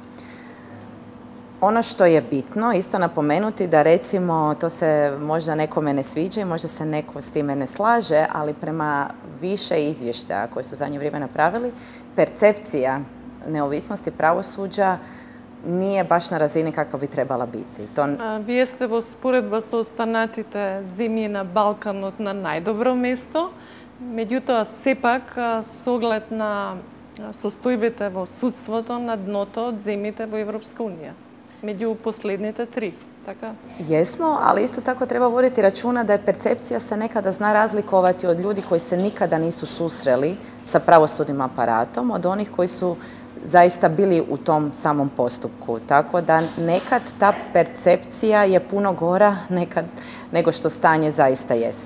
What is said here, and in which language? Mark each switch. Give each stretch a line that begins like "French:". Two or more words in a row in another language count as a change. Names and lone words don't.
Croatian: Ono što je bitno isto napomenuti da recimo, to se možda nekome ne sviđa i možda se neko s time ne slaže, ali prema više izvještaja koje su zadnje vrijeme napravili, percepcija neovisnosti pravosuđa nije baš na razini kakva bi trebala biti.
Macedonian: Вие сте во споредба со останатите земји на Балканот на најдобро место, меѓутоа сепак со оглед на состојбите во судството на дното од земјите во Европска унија, меѓу последните три. Така?
Croatian: Jesmo, ali isto tako treba voditi računa da je percepcija se nekada zna razlikovati od ljudi koji se nikada nisu susreli sa pravosudnim aparatom, od onih koji su zaista bili u tom samom postupku. Tako da nekad ta percepcija je puno gora nego što stanje zaista jest.